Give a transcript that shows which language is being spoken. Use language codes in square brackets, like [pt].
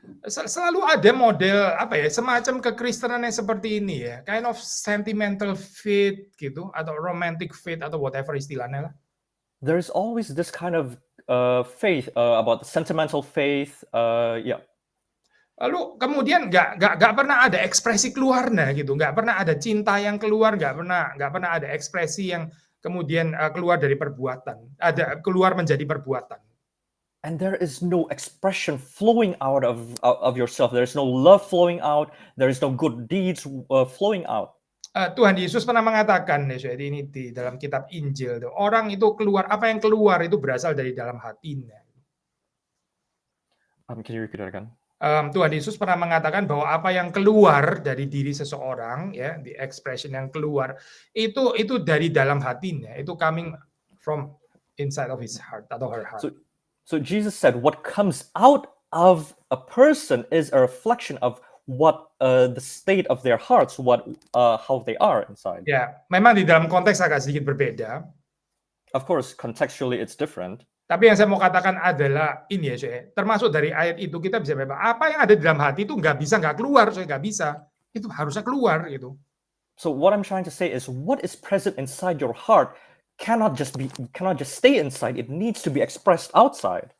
[id] Selalu ada model semacam kekristenan yang seperti ini ya, [en] kind of sentimental faith [id] gitu, atau [en] romantic faith [id] atau [en] whatever [id] istilahnya lah. [en] There's always this kind of faith about the sentimental faith, yeah. [id] Lalu kemudian nggak pernah ada ekspresi keluarnya gitu, nggak pernah ada cinta yang keluar, nggak pernah ada ekspresi yang kemudian keluar dari perbuatan, keluar menjadi perbuatan. [en] And there is no expression flowing out of yourself. There is no love flowing out. There is no good deeds flowing out. [id] Tuhan Yesus pernah mengatakan ini di dalam kitab Injil, orang itu apa yang keluar itu berasal dari dalam hatinya. [en] Can you repeat that again? [id] Tuhan Yesus pernah mengatakan bahwa apa yang keluar dari diri seseorang, ya, [en] the expression [id] yang keluar itu dari dalam hatinya, itu [en] coming from inside of his heart [id] atau [en] her heart. So Jesus said, what comes out of a person is a reflection of what the state of their hearts, how they are inside. [id] Ya, memang di dalam konteks agak sedikit berbeda. [en] Of course, contextually it's different. [id] Tapi yang saya mau katakan adalah ini ya, termasuk dari ayat itu kita bisa memang apa yang ada di dalam hati itu nggak keluar, nggak bisa. Itu harusnya keluar gitu. [en] So what I'm trying to say is, what is present inside your heart cannot just stay inside. It needs to be expressed outside.